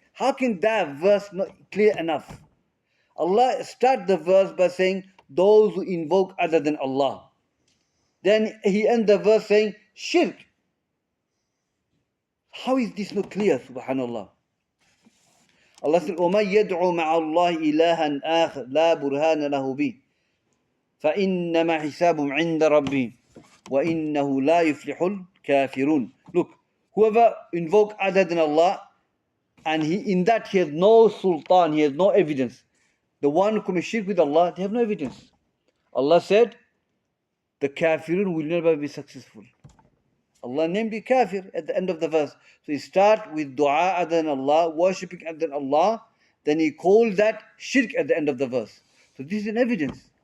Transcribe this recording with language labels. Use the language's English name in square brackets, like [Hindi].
[English] How can that verse not clear enough? Allah start the verse by saying, those who invoke other than Allah. Then He ends the verse saying, shirk. How is this not clear, subhanallah? Allah said, [Arabic] وَمَنْ يَدْعُ مَعَ اللَّهِ إِلَهًا آخَرَ لَا بُرْهَانَ لَهُ بِهِ فَإِنَّمَا حِسَابٌ عِنْدَ رَبِّهِ وَإِنَّهُ لَا يُفْلِحُ الْكَافِرُونَ. [English] Look, whoever invoke other than Allah, and in that he has no sultan, he has no evidence. The one who commits shirk with Allah, they have no evidence. Allah said, the kafirun will never be successful. Allah named the kafir at the end of the verse. So He start with dua other than Allah, worshipping other than Allah, then He called that shirk at the end of the verse. So this is an evidence.